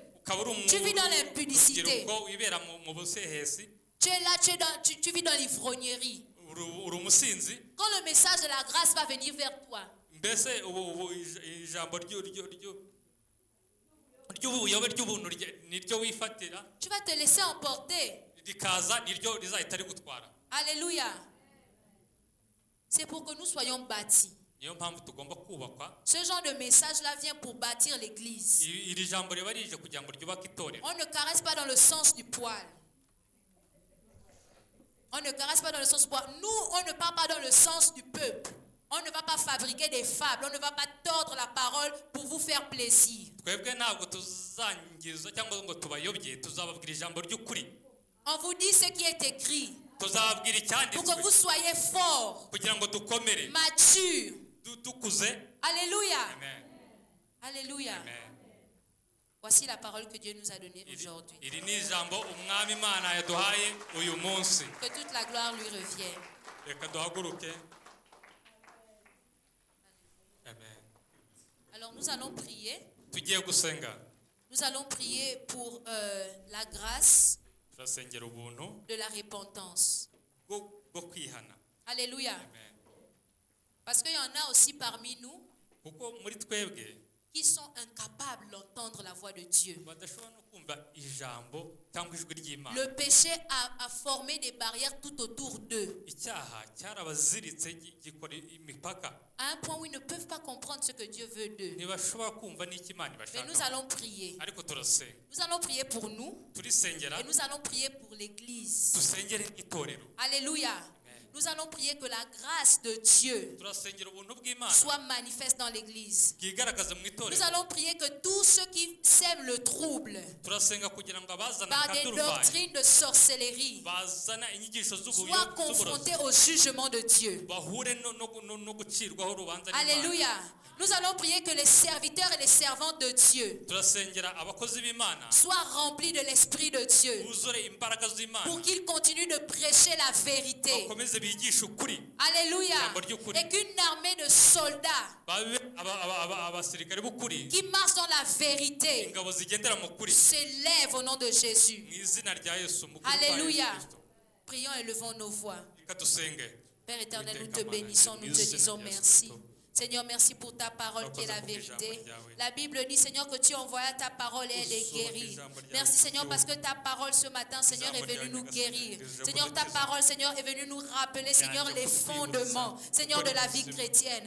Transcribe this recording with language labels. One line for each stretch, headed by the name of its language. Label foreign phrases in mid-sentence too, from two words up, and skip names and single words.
Kinyarwanda: ukaba uri
French: Tu vis dans l'impudicité.
Kinyarwanda: urubyiruko wibera mu busehesi,
French: tu es là, tu vis dans l'ivrognerie.
Kinyarwanda: uri umusinzi,
French: Quand le message de la grâce va venir vers toi,
Kinyarwanda: mbese ubu ijambo ry'ubuyobe ry'ubuntu niryo wifatira,
French: tu vas te laisser emporter.
Kinyarwanda: rikaza niryo rizahita rigutwara.
French: Alléluia. C'est pour que nous soyons bâtis.
Kinyarwanda: niyo mpamvu tugomba kubakwa.
French: Ce genre de message-là vient pour bâtir l'église.
Kinyarwanda: Iri jambo riba rije kugira ngo ryubake itorero.
French: On ne caresse pas dans le sens du poil. On ne caresse pas dans le sens du poil. Nous, on ne parle pas dans le sens du peuple. On ne va pas fabriquer des fables. On ne va pas tordre la parole pour vous faire plaisir.
Kinyarwanda: Twebwe ntabwo tuzangiza cyangwa ngo tubayobye, tuzababwira ijambo ry'ukuri.
French: On vous dit ce qui est écrit
Kinyarwanda: Tuzababwira
French: pour que
Kinyarwanda: icyanditswe
French: vous soyez forts,
Kinyarwanda: kugira ngo dukomere,
French: matures.
Kinyarwanda: dukuze.
French: Alléluia. Amen. Alléluia. Amen. Voici la parole que Dieu nous a donnée aujourd'hui.
Kinyarwanda: Iri ni ijambo umwami Imana yaduhaye uyu munsi.
French: Que toute la gloire lui revienne.
Kinyarwanda: Reka duhaguruke.
French: Amen. Alors nous allons prier.
Kinyarwanda: Tugiye gusenga.
French: Nous allons prier pour la grâce
Kinyarwanda: Turasengera ubuntu
French: de la repentance.
Kinyarwanda: bwo kwihana.
French: Alléluia. Amen. Parce qu'il y en a aussi parmi nous
Kinyarwanda: Kuko muri twebwe
French: qui sont incapables d'entendre la voix de Dieu.
Kinyarwanda: badashobora no kumva ijambo cyangwa ijwi ry'Imana.
French: Le péché a formé des barrières tout autour d'eux.
Kinyarwanda: Icyaha cyarabaziritse gikora imipaka.
French: À un point où ils ne peuvent pas comprendre ce que Dieu veut d'eux.
Kinyarwanda: Ntibashobora kumva n'icyo Imana
French: Mais
Kinyarwanda: ibashaka.
French: nous allons prier.
Kinyarwanda: Ariko turasenga.
French: Nous allons prier pour nous
Kinyarwanda: Turisengera,
French: et nous allons prier pour l'Église.
Kinyarwanda: dusengere itorero.
French: Alléluia. Nous allons prier que la grâce de Dieu
Kinyarwanda: Turasengera ubuntu bw'Imana
French: soit manifeste dans l'Église.
Kinyarwanda: bwigaragaza mu
French: Nous
Kinyarwanda: itorero.
French: allons prier que tous ceux qui sèment le trouble
Kinyarwanda: Turasenga kugira ngo abazana
French: par des
Kinyarwanda: akaduruvayo
French: doctrines de sorcellerie
Kinyarwanda: bazana inyigisho
French: soient confrontés au jugement de Dieu.
Kinyarwanda: bahure no gucirwaho urubanza n'Imana.
French: Alléluia. Nous allons prier que les serviteurs et les servantes de Dieu
Kinyarwanda: Turasengera abakozi b'Imana
French: soient remplis de l'Esprit de Dieu
Kinyarwanda: buzure imbaraga z'Imana
French: pour qu'ils continuent de prêcher la vérité.
Kinyarwanda: bakomeze bigishe ukuri.
French: Alléluia.
Kinyarwanda: Ijambo ry'ukuri.
French: Et qu'une armée de soldats
Kinyarwanda: babe abasirikare b'ukuri,
French: qui marchent dans la vérité
Kinyarwanda: ingabo zigendera mu kuri
French: s'élèvent au nom de Jésus.
Kinyarwanda: mu izina rya Yesu mu kuri kwa
French: Alléluia.
Kinyarwanda: Yesu Kristo.
French: Prions et levons nos voix.
Kinyarwanda: Reka dusenge.
French: Père éternel, nous te bénissons, nous te disons merci. Seigneur, merci pour ta parole qui est la vérité. La Bible dit, Seigneur, que tu envoies ta parole et elle est guérie. Merci, Seigneur, parce que ta parole ce matin, Seigneur, est venue nous guérir. Seigneur, ta parole, Seigneur, est venue nous rappeler, Seigneur, les fondements, Seigneur, de la vie chrétienne.